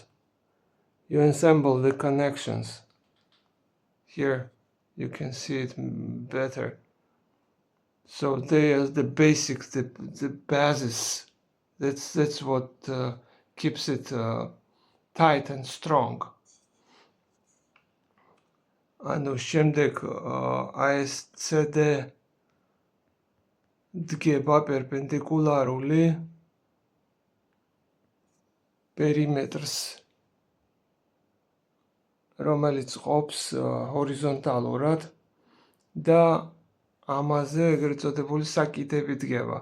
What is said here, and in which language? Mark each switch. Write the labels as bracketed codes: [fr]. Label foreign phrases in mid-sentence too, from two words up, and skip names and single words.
[en] You assemble the connections. Here you can see it better. So they are the basics, the basis. That's what keeps it tight and strong. [ka] შემდეგ ASCD დგება პერპენდიკულარული პერიმეტრს, რომელიც ყოფს ჰორიზონტალურად და ამაზე ეგრეთ წოდებული საკიდები დგება.